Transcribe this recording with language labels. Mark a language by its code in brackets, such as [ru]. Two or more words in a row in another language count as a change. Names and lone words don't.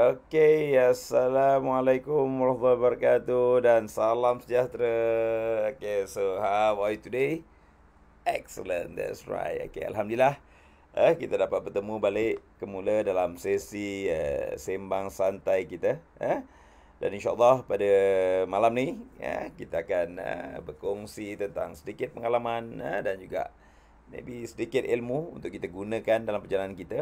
[ms] Okay, [ar] Assalamualaikum warahmatullahi wabarakatuh [ms] dan salam sejahtera. [en] Okay, so how are you today? Excellent, that's right. Okay, Alhamdulillah. [ms] Kita dapat bertemu balik semula dalam sesi sembang santai kita. Dan insyaAllah pada malam ni kita akan berkongsi tentang sedikit pengalaman dan juga maybe sedikit ilmu untuk kita gunakan dalam perjalanan kita.